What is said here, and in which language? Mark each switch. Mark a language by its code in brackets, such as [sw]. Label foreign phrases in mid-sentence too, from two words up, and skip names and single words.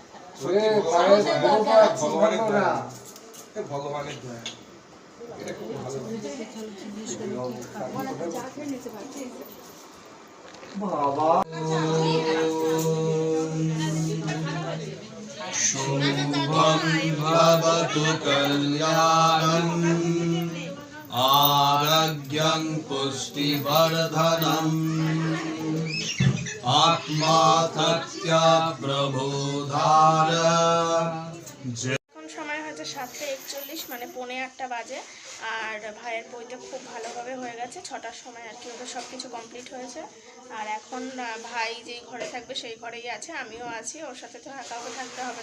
[bn] ভগবানের দয়া, ভগবানের দয়া, এটা খুব ভালো। বাবা [sa] শুভং ভবতু কল্যাণং आरोग्यं पुष्टिवर्धनम् आत्मातत्या प्रबोधार। [bn] এখন সময় হচ্ছে 7:41, মানে 7:45 বাজে। আর ভাইয়ের বইতে খুব ভালোভাবে হয়ে গেছে, 6টার সময় আর কি ওদের সব কিছু কমপ্লিট হয়েছে। আর এখন ভাই যেই ঘরে থাকবে সেই ঘরেই আছে, আমিও আছি, ওর সাথে তো কাউকে থাকতে হবে।